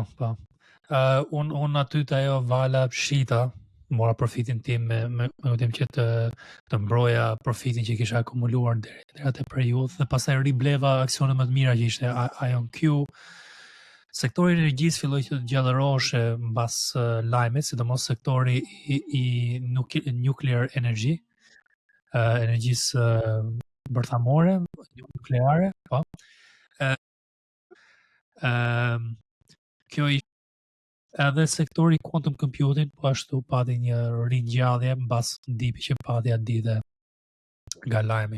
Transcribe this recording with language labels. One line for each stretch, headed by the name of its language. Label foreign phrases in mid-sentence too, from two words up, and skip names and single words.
Albanian: Unë aty të ajo vala shita, mora profitin tim me tim që të mbroja profitin që kisha akumuluar deri atë periudhë, dhe pastaj ribleva aksionet më të mira që ishte IonQ. Sektori i energjisë filloi të gjallërohej mbas lajmit, sidomos sektori i
English: nuclear energy,
Albanian: energjisë bërthamore, nukleare, po. Kjo edhe sektori
English: quantum computing
Albanian: po ashtu pati një ringjallje mbas dipi që pati atë ditë nga lajmi.